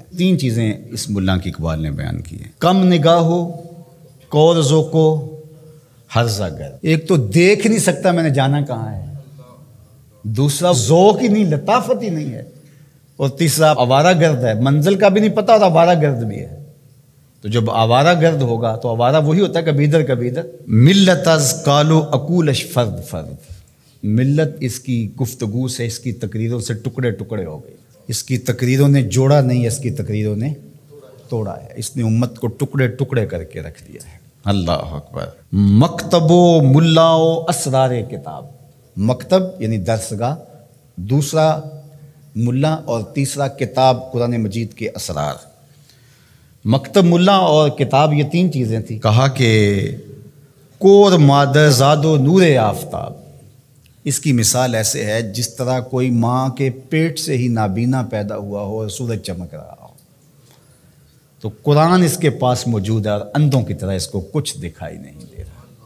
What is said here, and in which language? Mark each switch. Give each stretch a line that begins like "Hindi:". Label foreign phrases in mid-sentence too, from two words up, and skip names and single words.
Urdu: تین چیزیں اس ملا کی اقبال نے بیان کی ہیں، کم نگاہ ہو، کور ذوق ہو، ہرزہ گرد۔ ایک تو دیکھ نہیں سکتا میں نے جانا کہاں ہے، دوسرا ذوق ہی نہیں، لطافت ہی نہیں ہے، اور تیسرا آوارہ گرد ہے، منزل کا بھی نہیں پتہ اور آوارہ گرد بھی ہے۔ تو جب آوارہ گرد ہوگا تو آوارہ وہی ہوتا ہے کبھی ادھر کبھی ادھر۔
Persian: ملت از کالو اکولش فرد فرد،
Urdu: ملت اس کی گفتگو سے، اس کی تقریروں سے ٹکڑے ٹکڑے ہو گئی۔ اس کی تقریروں نے جوڑا نہیں، اس کی تقریروں نے توڑا ہے، اس نے امت کو ٹکڑے ٹکڑے کر کے رکھ دیا ہے۔ اللہ اکبر۔
Persian: مکتب و ملا و اسرار کتاب،
Urdu: مکتب یعنی درسگاہ، دوسرا ملا، اور تیسرا کتاب قرآن مجید کے اسرار۔ مکتب، ملا اور کتاب، یہ تین چیزیں تھیں۔ کہا کہ
Persian: کور مادر زاد و نور آفتاب،
Urdu: اس کی مثال ایسے ہے جس طرح کوئی ماں کے پیٹ سے ہی نابینا پیدا ہوا ہو اور سورج چمک رہا ہو، تو قرآن اس کے پاس موجود ہے اور اندھوں کی طرح اس کو کچھ دکھائی نہیں دے رہا۔